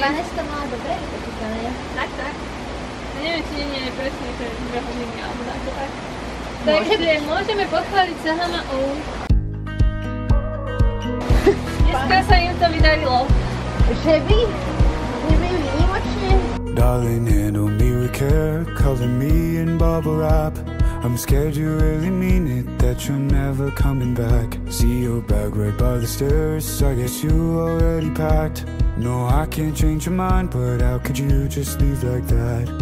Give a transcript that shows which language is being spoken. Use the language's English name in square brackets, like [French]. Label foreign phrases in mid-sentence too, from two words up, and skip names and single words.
[Slovak] Vanes to mala dobre vypočítané. Tak. Neviem, či nie je presne, že 2 hodiny alebo tak. Takže môžeme pochváliť sa Hama-O. Dneska sa im to vydarilo. Že by výnimočne. [English] Darling, handle me with care, color me in bubble wrap. I'm scared you really mean it, that you're never coming back. See your bag right by the stairs, I guess you already packed. No, I can't change your mind, but how could you just leave like that?